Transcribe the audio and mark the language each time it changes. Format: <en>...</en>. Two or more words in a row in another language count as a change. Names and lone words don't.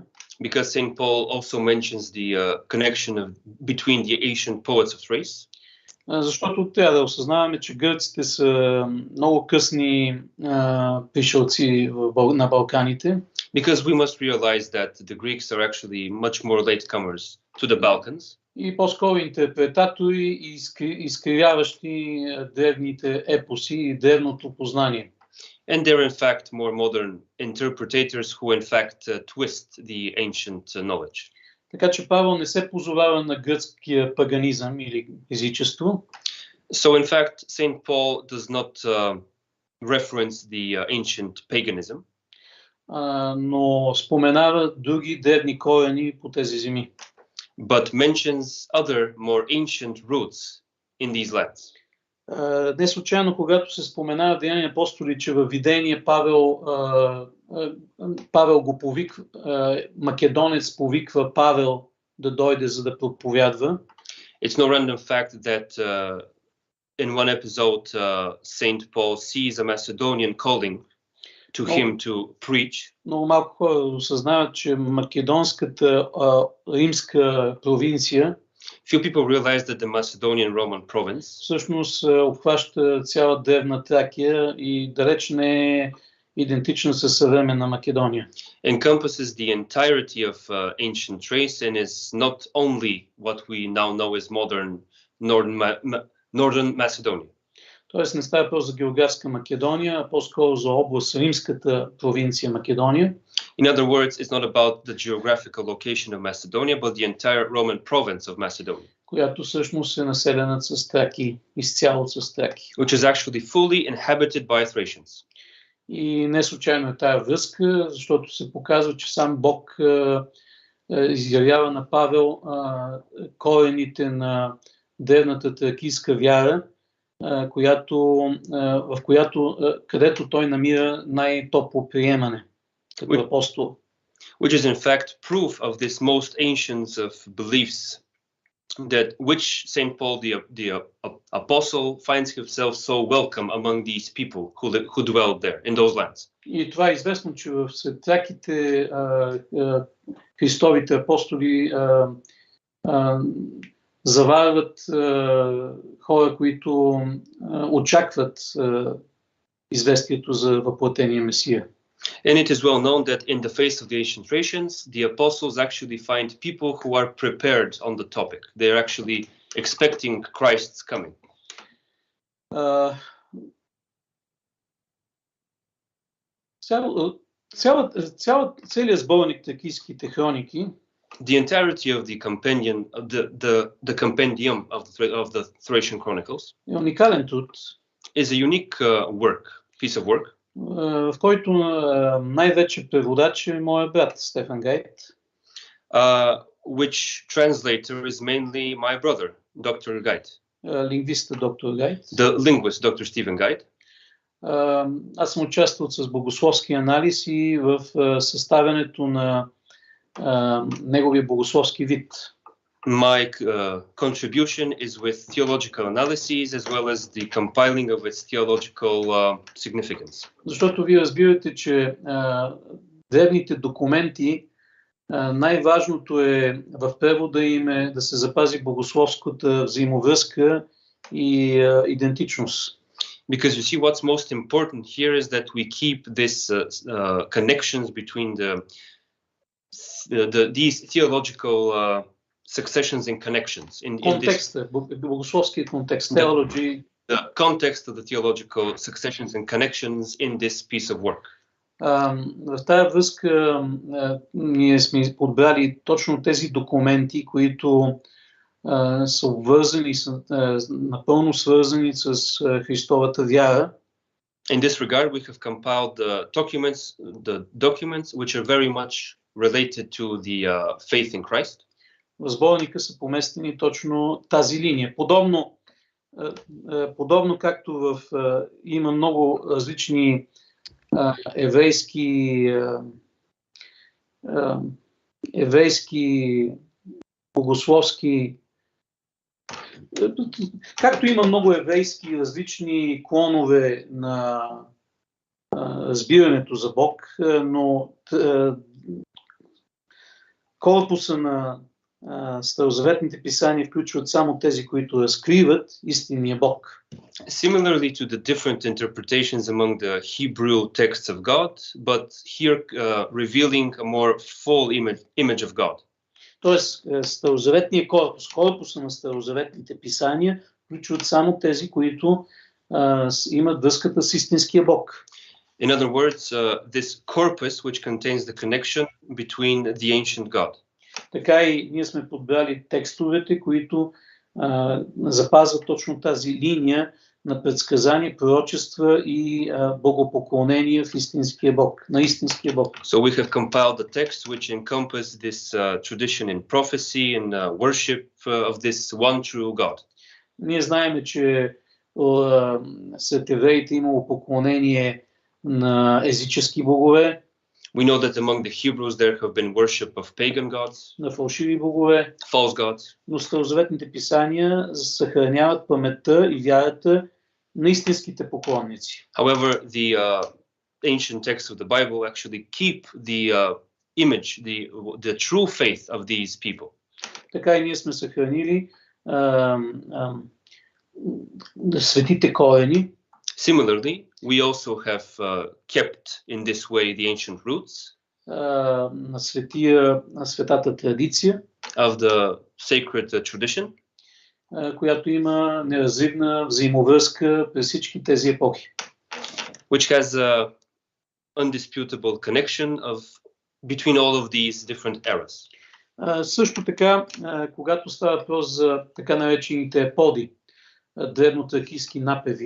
<en>Because Saint Paul also mentions the connection between the ancient poets of Thrace.</en> <bg>Защото трябва да осъзнаваме, че гърците са много късни пришълци на Балканите.</bg> <en>Because we must realize that the Greeks are actually much more latecomers to the Balkans.</en> <bg>И по-скоро интерпретатори, изкривяващи древните епоси и древното познание.</bg> <en>And they're in fact more modern interpretators who in fact twist the ancient knowledge.</en> <bg>Така че Павел не се позовава на гръцкия паганизъм или езичество.</bg> <en>So in fact Saint Paul does not reference the ancient paganism.</en> <bg>Но споменава други древни корени по тези земи.</bg> <en>But mentions other more ancient roots in these lands.</en> <bg>Не случайно, когато се споменава Деяния апостоли, че във видение Павел го повиква, македонец повиква Павел да дойде, за да проповядва.</bg> <en>It's no random fact that in one episode Saint Paul sees a Macedonian calling to him to preach.</en> <bg>Много малко хора осъзнават, че македонската римска провинция</bg> <en>Few people realize that the Macedonian Roman province</en> <bg>всъщност обхваща цяла древна Тракия и далеч не е идентична със съвременна Македония.</bg> <en>Encompasses the entirety of ancient Thrace and is not only what we now know as modern northern Macedonia.</en> <bg>Тоест не става просто за географска Македония, а по-скоро за област римската провинция Македония.</bg> <en>In other words, it's not about the geographical location of Macedonia, but the entire Roman province of Macedonia.</en> <bg>Която всъщност е населена с траки, изцяло с траки.</bg> <en>Which is actually fully inhabited by Thracians.</en> <bg>И не случайно е тая връзка, защото се показва, че сам Бог изявява на Павел корените на древната тракийска вяра, където той намира най-топло приемане като апостол.</bg> <en>Which is in fact proof of this most ancient of beliefs that which St. Paul the apostle finds himself so welcome among these people who dwelled there in those lands.</en> <bg>И това е известно, че в всяките Христовите апостоли заварват хора, които очакват известието за въплатения Месия.</bg> <en>And it is well known that in the face of the ancient Thracians, the apostles actually find people who are prepared on the topic. They are actually expecting Christ's coming.</en> <bg>Целият сборник Тракийските хроники,</bg> <en>the entirety of the compendium of the Thracian Chronicles,</en> <bg>е уникален труд,</bg> <en>is a unique piece of work,</en> <bg>в който най-вече преводач е моя брат Стефан Гайд,</bg> <en>which translator is mainly my brother, Dr. Guide.</en> <bg>Лингвиста доктор Гайд.</bg> <en>The linguist, Dr. Stephen Guide.</en> <bg>Аз съм участвал с богословски анализ и в съставянето на неговия богословски вид.</bg> <en>My contribution is with theological analyses as well as the compiling of its theological significance.</en> <bg>Защото вие разбирате, че древните документи, най-важното е в превода им е да се запази богословската взаимовръзка и идентичност.</bg> <en>Because you see, what's most important here is that we keep this connections between these theological successions and connections.</en> <bg>Контекста, богословския контекст,</bg> <en>theology. The context of the theological successions and connections in this piece of work.</en> <bg>В тази връзка ние сме подбрали точно тези документи, които са обвързани, са напълно свързани с Христовата вяра.</bg> <en>In this regard, we have compiled the documents which are very much related to the faith in Christ.</en> <bg>В сборника са поместени точно тази линия. Подобно както има много различни еврейски богословски, както има много еврейски различни клонове на разбирането за Бог, но корпуса на старозаветните писания включват само тези, които разкриват истинния Бог.</bg> <en>Similarly to the different interpretations among the Hebrew texts of God, but here revealing a more full image of God.</en> <bg>Тоест, старозаветният корпуса на старозаветните писания включват само тези, които имат връзката с истинския Бог.</bg> <en>In other words, this corpus which contains the connection between the ancient God.</en> <bg>Така и ние сме подбрали текстовете, които запазват точно тази линия на предсказания, пророчества и богопоклонения в истинския Бог, на истинския Бог.</bg> <en>So we have compiled the texts which encompass this tradition in prophecy and worship of this one true God.</en> <bg>Ние знаем, че сред евреите имало поклонение на езически богове.</bg> <en>We know that among the Hebrews there have been worship of pagan gods,</en> <bg>на фалшиви богове,</bg> <en>false gods.</en> <bg>Но старозаветните писания съхраняват паметта и вярата на истинските поклонници.</bg> <en>However, the ancient texts of the Bible actually keep the image, the true faith of these people.</en> <bg>Така и ние сме съхранили светите корени.</bg> <en>Similarly, we also have kept in this way the ancient roots</en> <bg>на светата традиция</bg> <en>of the sacred tradition,</en> <bg>която има неразривна взаимовръзка през всички тези епохи.</bg> <en>Which has a undisputable connection between all of these different eras.</en> <bg>Също така, когато става въпрос за така наречените еподи, древнотракийски напеви.</bg>